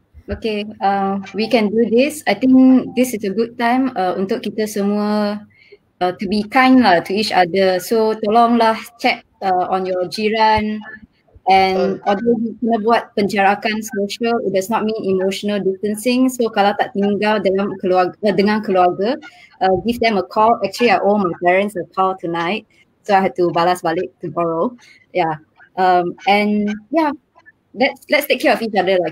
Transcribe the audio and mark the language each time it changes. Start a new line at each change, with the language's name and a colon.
English: Okay, we can do this. I think this is a good time
Malay: untuk kita semua
English: to be kind lah to each other. So tolonglah check on your jiran, and although you
Malay: kena buat penjarakan
English: social, it does not mean emotional distancing.
Malay: So kalau tak tinggal dengan keluarga,
English: give them a call. Actually, I owe my parents a call tonight, so I had to
Malay: balas balik
English: tomorrow. Yeah, and yeah, let's take care of each other lah.